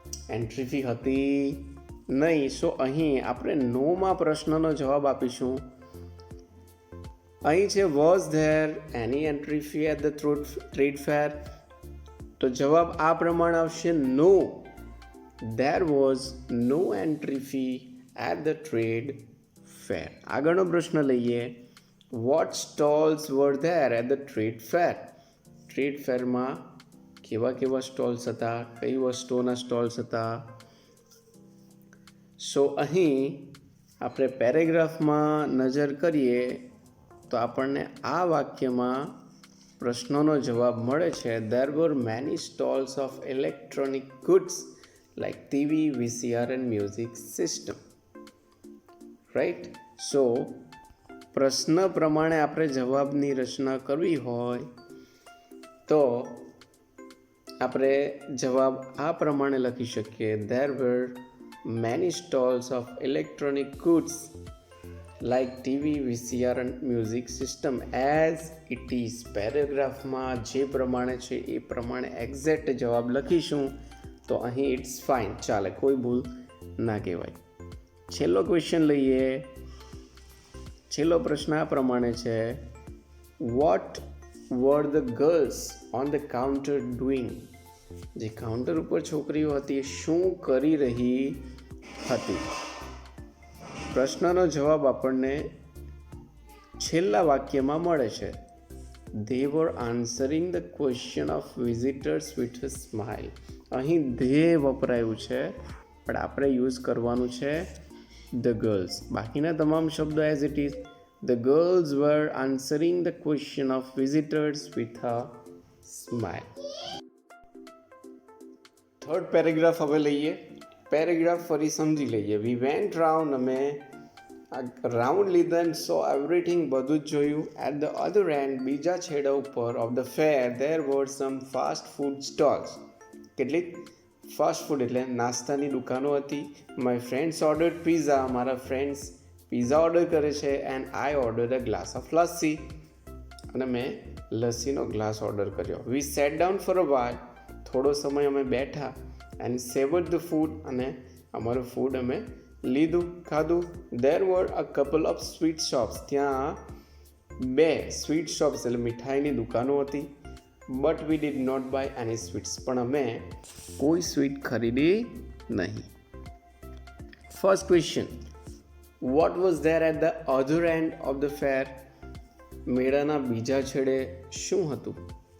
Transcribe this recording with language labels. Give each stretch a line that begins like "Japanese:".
Gujarati: Entry fee હતી નહીં. સો અહીં આપણે નોમાં પ્રશ્નનો જવાબ આપીશું. અહીં છે
English: Was there any entry fee at the trade fair?
Gujarati: તો જવાબ આ પ્રમાણે આવશે
English: No, there was no entry fee at the trade fair.
Gujarati: આગળનો પ્રશ્ન લઈએ.
English: What stalls were there at the trade fair?
Gujarati: Trade ફેરમાં કેવા સ્ટોલ્સ હતા, કઈ વસ્તુઓના સ્ટોલ્સ હતા? સો અહીં આપણે પેરેગ્રાફમાં નજર કરીએ તો આપણને આ વાક્યમાં પ્રશ્નોનો જવાબ મળે છે.
English: There were many stalls of electronic goods like TV, VCR and music system. Right?
Gujarati: સો પ્રશ્ન પ્રમાણે આપણે જવાબની રચના કરવી હોય તો આપણે જવાબ આ પ્રમાણે લખી શકીએ.
English: There were many stalls of electronic goods like TV, VCR and music system as it is.
Gujarati: પેરેગ્રાફમાં જે પ્રમાણે છે એ પ્રમાણે એક્ઝેક્ટ જવાબ લખીશું તો અહીં
English: it's fine,
Gujarati: ચાલે, કોઈ ભૂલ ના કહેવાય. છેલ્લો ક્વેશ્ચન લઈએ. છેલ્લો પ્રશ્ન આ પ્રમાણે છે.
English: What were the girls on the counter doing?
Gujarati: જે કાઉન્ટર ઉપર છોકરીઓ હતી એ શું કરી રહી હતી? પ્રશ્નનો જવાબ આપણને છેલ્લા વાક્યમાં મળે છે.
English: They were answering the question of visitors with a smile.
Gujarati: અહીં they વપરાયું છે પણ આપણે યુઝ કરવાનું છે
English: the girls.
Gujarati: બાકીના તમામ શબ્દો
English: As it is. The girls were answering the question of visitors with a smile.
Gujarati: Third paragraph હવે લઈએ. પેરેગ્રાફ ફરી સમજી લઈએ.
English: We went round,
Gujarati: અમે રાઉન્ડ લીધા
English: and saw everything,
Gujarati: બધું જ જોયું.
English: At the other end,
Gujarati: બીજા છેડા ઉપર
English: of the fair, there were some fast food stalls.
Gujarati: કેટલીક ફાસ્ટ ફૂડ એટલે નાસ્તાની દુકાનો હતી.
English: My friends ordered pizza.
Gujarati: મારા ફ્રેન્ડ્સ પિઝા ઓર્ડર કરે છે.
English: And I order a glass of lassi.
Gujarati: અને મેં લસ્સીનો ગ્લાસ ઓર્ડર કર્યો.
English: We sat down for a while.
Gujarati: થોડો સમય અમે બેઠા.
English: And savoured the food.
Gujarati: અને અમારું ફૂડ અમે લીધું, ખાધું.
English: There were a couple of sweet shops.
Gujarati: ત્યાં 2 સ્વીટ શોપ્સ એટલે મીઠાઈની દુકાનો હતી.
English: But we did not buy any sweets.
Gujarati: પણ અમે કોઈ સ્વીટ ખરીદી નહીં.
English: First question. What was there at the other end of the fair?
Gujarati: મેળાના બીજા છેડે શું હતું?